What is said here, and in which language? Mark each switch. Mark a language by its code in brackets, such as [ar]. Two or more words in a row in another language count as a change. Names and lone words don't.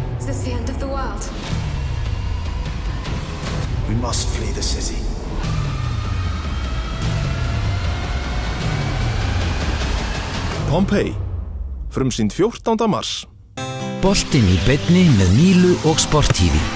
[en] this the end of the world? We must flee the city. Pompeii, [is] frumsýnd 14. mars. Boltinn í beinni með Mílu og Sport TV.